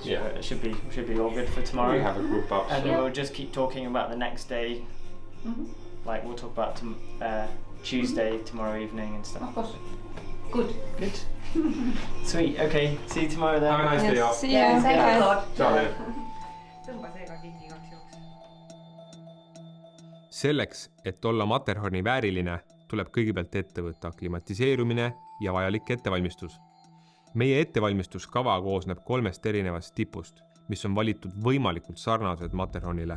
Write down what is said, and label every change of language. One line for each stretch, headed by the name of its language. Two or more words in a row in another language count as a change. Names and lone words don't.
English: It should be all good for tomorrow. We have a group up. And we'll just keep talking about the next day. Like we'll talk about Tuesday, tomorrow evening and stuff. Of course. Good. Sweet, okay. See you tomorrow then. Have a nice day off. See you. Thank you a lot.
Estonian: Selleks, et olla Matterhorni vääriline, tuleb kõigepealt ette võtta aklimatiseerumine ja vajalik ettevalmistus. Meie ettevalmistuskava koosneb 3 erinevast tipust, mis on valitud võimalikult sarnased Matterhornile.